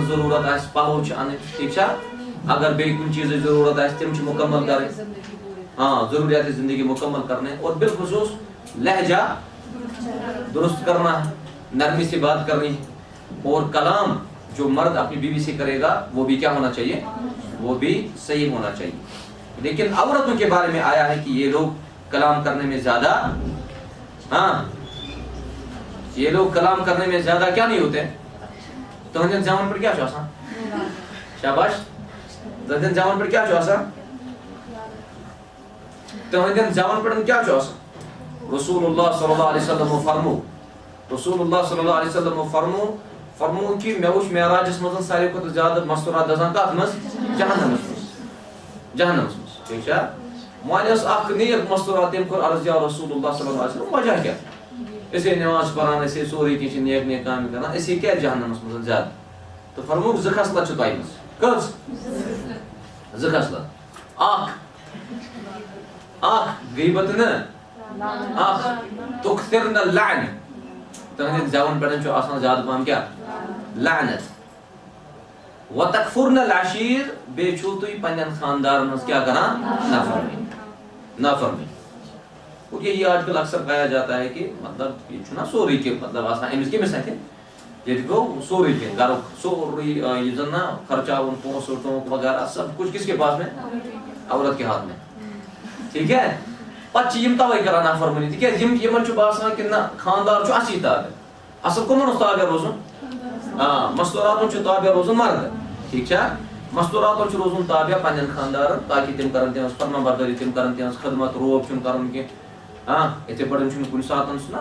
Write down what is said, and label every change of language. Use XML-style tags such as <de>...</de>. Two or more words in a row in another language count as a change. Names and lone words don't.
<ks>ضرورت آس پلو چھ ان ٹھیک چھا اگر بیٚیہِ کُنہِ چیٖزٕچ ضرورت آسہِ تِم چھِ مکمل کرٕنۍ</ks> <ur>ضروریات زندگی مکمل کرنے اور بالخصوص لہجہ درست کرنا نرمی سے بات کرنی اور کلام جو مرد اپنی بیوی سے کرے گا وہ بھی کیا ہونا چاہیے وہ بھی صحیح ہونا چاہیے لیکن عورتوں کے بارے میں آیا ہے کہ یہ لوگ کلام کرنے میں زیادہ یہ لوگ کلام کرنے میں زیادہ کیا نہیں ہوتے</ur> <ks>تہندین زامن پر کیا چھُ آسان شاباش تہندین زامن پر کیا چھُ آسان تہندین زامن پر کیا چھُ آسان</ks> <ar>رسول اللہ صلی اللہ علیہ وسلم</ar> <ks>فرمو</ks> <ar>رسول اللہ صلی اللہ علیہ وسلم</ar> <ks>فرمو کہ مے وچھ معراجس مزن ساروی کھۄتہٕ زیادٕ مستورات دزان کتھ منٛز جہنمس منٛز ٹھیک چھا وۄنۍ ٲس اکھ نیک مستورات تٔمۍ کوٚر عرض</ks> <ar>یا رسول اللہ صلی اللہ علیہ وسلم</ar> <ks>وجہ کیٛاہ أسے نماز پران أسے سورُے کینٛہہ چھِ نیک نیک کامہِ کران أسے کیٛازِ جہنمس منٛز زیادٕ تہٕ فرمووُکھ زٕ خصلت چھِ تۄہہِ منٛز کٔژ زٕ خصلت اکھ غیبت نہٕ اکھ</ks> <ar>تُکثرن اللعن</ar> <ks>تہندین زیون پٮ۪ٹھ چھُ آسان زیادٕ پہم کیٛاہ لعنت</ks> <ar>وتکفرن العشیر</ar> <ks>بیٚیہِ چھُو تُہۍ پننٮ۪ن خاندارن ہٕنٛز کیٛاہ کران نافرمٲنی</ks> <ur>اور یہی آج کل اکثر پایا جاتا ہے</ur> <ks>کہ مطلب یہ چھُنا سورُے کینٛہہ مطلب آسان أمِس کٔمِس اَتھِ ییٚتہِ گوٚو سورُے کینٛہہ گرُک سورُے یہِ زن نا خرچاوُن پونٛسہٕ ٹونٛک وغیرہ</ks> <ur>سب کچھ کس کے پاس میں عورت کے ہاتھ میں ٹھیک ہے</ur> <ks>پتہٕ چھِ یِم توے کران نافرمٲنی تِکیٛازِ یِمن چھُ باسان کہِ نہ خاندار چھُ اَسی تابع اصل کٕمن اوس تابع روزُن مستوٗراتن چھُ تابع روزُن مرد ٹھیک چھا مستوٗراتن چھُ روزُن تابع پننٮ۪ن خاندارن تاکہِ تِم کرن تِہنٛز فرما بردٲری تِم کرن تِہنٛز خدمت روب چھُنہٕ کرُن کینٛہہ یِتھے پٲٹھۍ چھُنہٕ کُنہِ ساتہٕ چھُنا</ks>